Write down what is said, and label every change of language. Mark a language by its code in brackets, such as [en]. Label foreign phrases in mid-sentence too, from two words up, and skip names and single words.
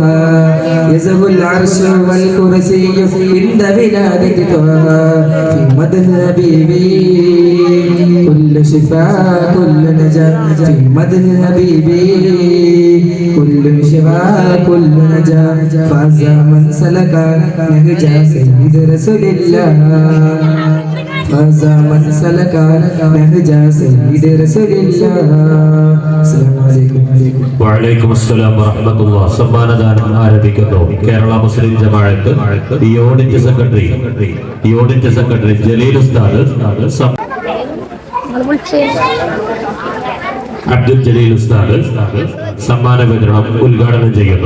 [ar] يزه العرش والكرسي عند ولادة طه في مدح حبيبي كل شفاء كل نجاة في مدح حبيبي كل شفاء كل نجاة فاز من سلك نهج سيد رسول الله فاز من سلك نهج سيد رسول الله السلام عليكم. وعليكم السلام ورحمة الله. [ml] സമ്മാനദാനം ആരംഭിക്കുന്നു. കേരള മുസ്ലിം ജമാഅത്ത് യൂണിറ്റ് സെക്രട്ടറി ജലീൽ ഉസ്താദ് അബ്ദുൽ ജലീൽ ഉസ്താദ് സമ്മാന വിതരണം ഉദ്ഘാടനം ചെയ്യുന്നു.